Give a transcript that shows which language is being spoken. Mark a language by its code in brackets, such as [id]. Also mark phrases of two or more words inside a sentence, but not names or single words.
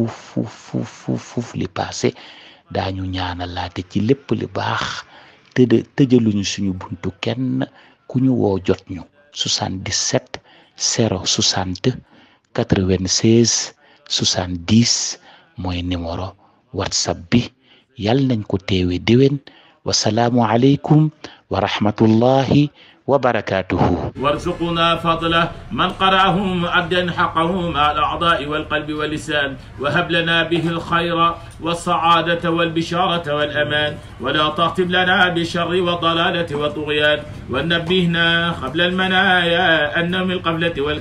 [wo] fuuf li paase daañu ñaanalaate ci lépp li baax tëjaluñu suñu buntu kenn ku ñu woo jot ñu 77 060 96 70 mooy numéro whatsapp bi yàlla nañ ko teewe déwén [ar] والسلام عليكم ورحمة الله وبركاته. وارزقنا فضله من قرأه مؤدا حقه مع الأعضاء والقلب واللسان وهب لنا به الخير والسعادة والبشارة والأمان ولا تختم لنا بالشر والضلالة والطغيان ونبهنا قبل المنايا أن من القفلة